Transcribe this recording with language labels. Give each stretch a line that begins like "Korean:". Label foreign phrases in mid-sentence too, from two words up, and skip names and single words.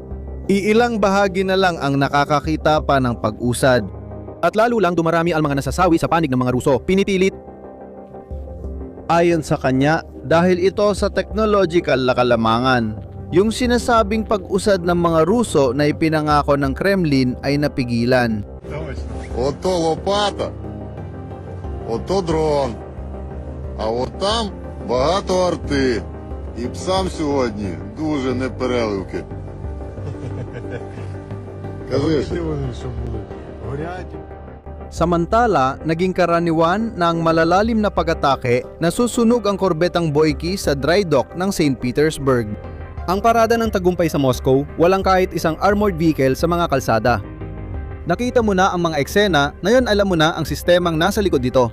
Filipino: Iilang bahagi na lang ang nakakakita pa ng pag-usad. At lalo lang dumarami ang mga nasasawi sa panig ng mga Ruso. Pinitilit. Ayon sa kanya, dahil ito sa technological na kalamangan. Yung sinasabing pag-usad ng mga Ruso na ipinangako ng Kremlin ay napigilan.
Ukrainian: Ото лопата, ото дрон, а от там багато арти. І псам сьогодні дуже непереливки. Кажи,
Filipino: Samantala, naging karaniwan na ang malalalim na pag-atake na susunog ang korbetang Boyki sa
English: dry dock
Filipino: ng St. Petersburg. Ang parada ng tagumpay sa Moscow, walang kahit isang armored vehicle sa mga kalsada. Nakita mo na ang mga eksena, ngayon alam mo na ang sistemang nasa likod dito.